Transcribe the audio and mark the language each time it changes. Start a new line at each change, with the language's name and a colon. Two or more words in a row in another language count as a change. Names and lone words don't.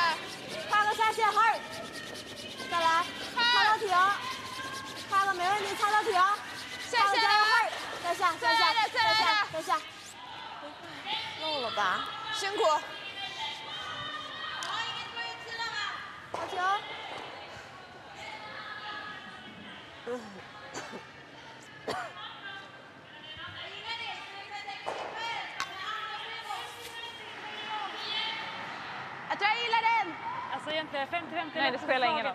Chinese: 看个下线，2，再来，擦到停。看个没问题，擦到停。下线来，再下，再来的，再来的，再下。漏了吧？辛苦。好球。
Swedish: Jag tror jag gillar den! Alltså egentligen 50-50. Nej, det spelar ingen roll.